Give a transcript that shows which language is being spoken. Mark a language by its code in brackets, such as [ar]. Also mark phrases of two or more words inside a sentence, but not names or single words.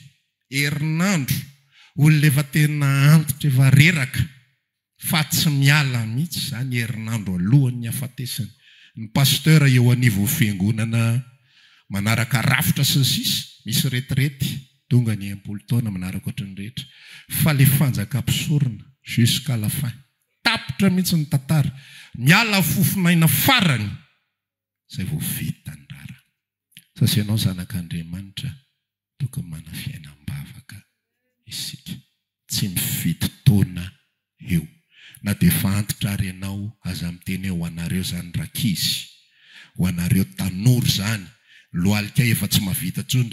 [mg] Herinandro olona efa tena antitra efa reraka fa tsy miala mihitsy izany herinandro alohan'ny hafatesany. Ny pasteur eo anivo fiangonana manaraka rafitra sy ny sisa, misy retirety tonga ny 80 taona manaraka ohatrany rehetra. Fa le fanjaka mpisorona [fr] jusqu'à la fin. [mg] Tapitra mihitsy ny tantara, miala fofonaina farany izay vao vita ny rara. Sasy ianao zanak'Andriamanitra tokony mana fiainam-bavaka isika, tsy mifidy taona eo. Na dia efa antitra ary ianao aza miteny ho anareo zany rakizy, ho anareo tanora zany, lohalika efa tsy mavita tsony.